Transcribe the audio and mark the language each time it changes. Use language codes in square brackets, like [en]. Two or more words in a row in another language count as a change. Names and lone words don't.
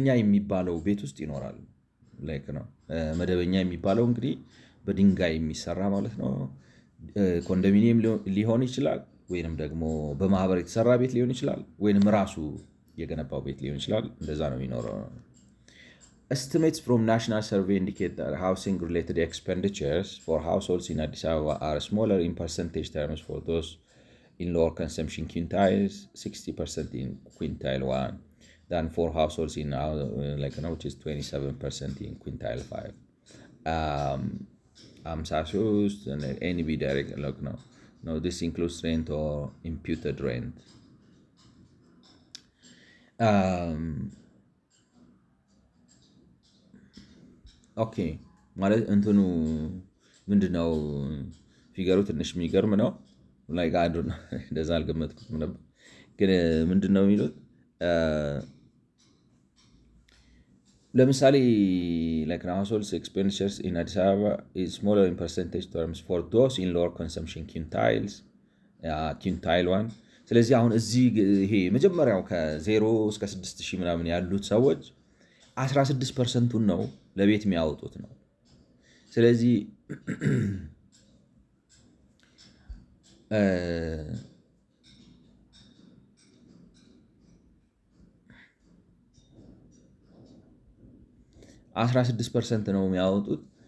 [am] የሚባለው ቤት ውስጥ ይኖራል። ነው መደበኛ የሚባለው እንግዲህ በድንጋይ የሚሰራ ማለት ነው። ኮንዶሚኒየም ሊሆን ይችላል ወይንም ደግሞ በማህበር የተሰራ ቤት ሊሆን ይችላል ወይንም ራሱ የገነባው ቤት ሊሆን ይችላል። እንደዛ ነው የሚኖረው። [en] Estimates from National Survey indicate that housing-related expenditures for households in Addis Ababa are smaller in percentage terms for those in lower consumption quintiles, 60% in quintile 1, than for households in which is 27% in quintile 5. 53 NB direct ነው No, this includes rent or imputed rent. [am] ኦኬ ማለት እንትኑ ምንድነው ፊገሩ ትንሽ የሚገርም ነው። ላይ አንዱ እንደዛ አልገመትኩትም ነበር። ግን ምንድነው የሚሉት [en] ለምሳሌ like household expenditures in Addis Ababa is smaller in percentage terms for those in lower consumption quintiles quintile one [am] ስለዚህ አሁን እዚህ ይሄ መጀመሪያው ከ0 እስከ 6000 ምናምን ያሉት ሰዎች 16% ነው ለቤት የሚያወጡት ነው። ስለዚህ 16% ነው የሚያወጡት።